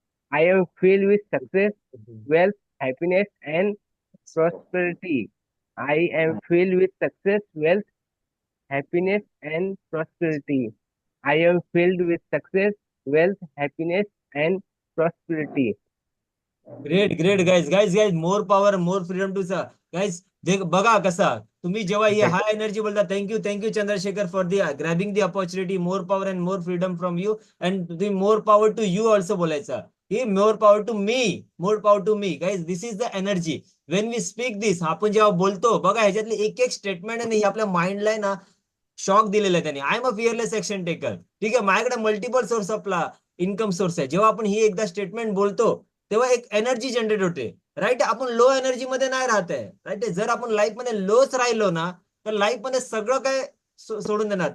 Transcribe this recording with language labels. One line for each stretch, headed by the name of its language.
English: I am filled with success, wealth, happiness, and prosperity. I am filled with success, wealth, happiness, and prosperity. I am filled with success, wealth, happiness, and prosperity. Great great guys guys guys more power more freedom to guys.
Marathi: बघा कसा तुम्ही जेव्हा हे high energy बोलता.
English: Thank you Chandrashekhar for the grabbing the opportunity. More power and more freedom from you. And तुम्ही more power to you also बोलायचा. ही more power to me. More power to me. Guys this is the energy when we speak this.
Marathi: आपण जेव्हा बोलतो बघा ह्याच्यातली एक एक statement आणि आपल्या माइंडला ना शॉक दिलेला आहे त्यांनी.
English: I am a fearless action taker.
Marathi: ठीक आहे, माझ्याकडे multiple source of income source आहे. जेव्हा आपण ही एकदा स्टेटमेंट बोलतो तेव्हा एक एनर्जी जनरेट होते. राईट. आपण लो एनर्जी मध्ये नाही राहत आहे, राईट. जर आपण लाईफ मध्ये लोच राहिलो ना, तर लाईफ मध्ये सगळं काय सोडून देणार.